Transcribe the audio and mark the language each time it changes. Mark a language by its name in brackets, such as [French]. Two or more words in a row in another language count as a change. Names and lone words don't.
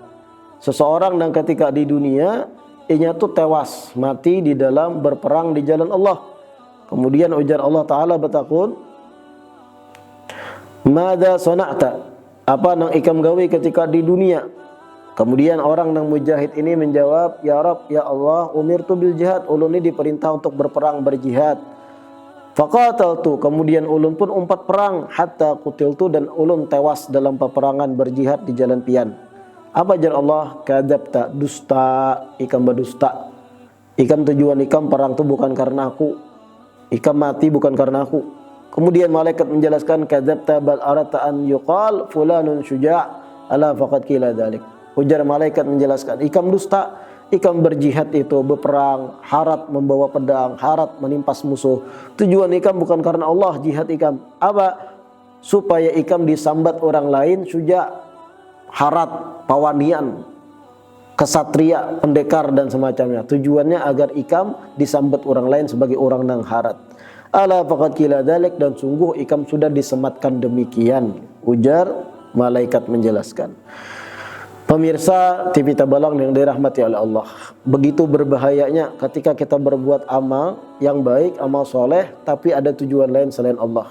[Banjar] Seseorang yang ketika di dunia ianya tuh tewas mati di dalam berperang di jalan Allah. Kemudian ujar Allah taala bertakun, [Arabic] "ماذا صنعت?" [Banjar] Apa nang ikam gawe ketika di dunia? Kemudian orang yang mujahid ini menjawab, [Arabic] "يا رب, يا الله، أمرت بالجهاد." [Banjar] Ulun ini diperintah untuk berperang berjihad. Faqataltu, kemudian ulun pun umpat perang, [Arabic] حتى قتلت, [Banjar] dan ulun tewas dalam peperangan berjihad di jalan pian. Apa ajar Allah? Kadzabta, dusta, ikam berdusta. Ikam tujuan ikam perang itu bukan karena aku. Ikam mati bukan karena aku. Kemudian malaikat menjelaskan, [Arabic] كذبت بل أردت أن يقال فلان شجاع ألا فقد قيل ذلك. [Banjar] Ujar malaikat menjelaskan, ikam dusta, ikam berjihad itu berperang, harat membawa pedang, harat menimpas musuh. Tujuan ikam bukan karena Allah, jihad ikam. Apa? Supaya ikam disambat orang lain, syuja', harat, pawanian, kesatria, pendekar dan semacamnya. Tujuannya agar ikam disambat orang lain sebagai orang yang harat. [Arabic] ألا فقد قيل ذلك, [Banjar] dan sungguh ikam sudah disematkan demikian. Ujar malaikat menjelaskan. Pemirsa TV Tabalang yang dirahmati oleh Allah, begitu berbahayanya ketika kita berbuat amal yang baik, amal soleh, tapi ada tujuan lain selain Allah.